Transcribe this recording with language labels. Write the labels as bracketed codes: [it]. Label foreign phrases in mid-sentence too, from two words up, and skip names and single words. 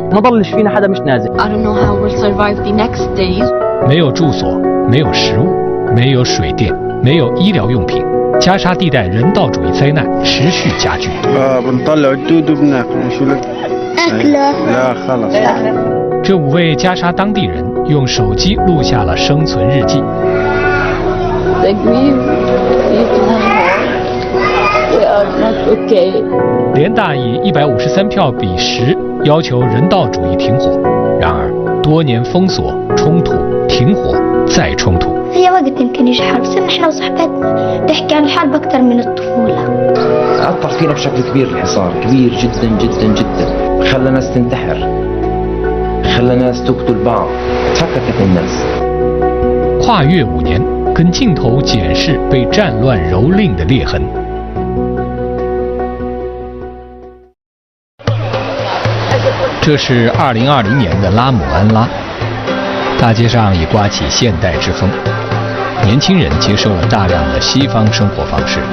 [ar] ما ضلش فينا حدا مش نازل. [en] I don't know how we'll survive the next days. [zh] 没有住所，没有食物，没有水电，没有医疗用品。加沙地带人道主义灾难持续加剧。 [ar] بنطلع الدود وبناكل شو لك؟ أكله. لا خلص. [zh] 这5位加沙当地人用手机录下了生存日记。联大以153票比10要求人道主义停火，然而多年封锁、冲突、停火再冲突。 [ar] هي وقت يمكن يجي حرب، صرنا احنا وصحباتنا تحكي عن الحرب أكثر من الطفولة. أثر فينا بشكل كبير الحصار، كبير جدا جدا جدا، خلى ناس تنتحر، خلى ناس تقتل بعض، تفككت الناس. [zh] 跨越5年，跟镜头检视被战乱蹂躏的裂痕。这是2020年的拉姆安拉，大街上已刮起现代之风，年轻人接受了大量的西方生活方式。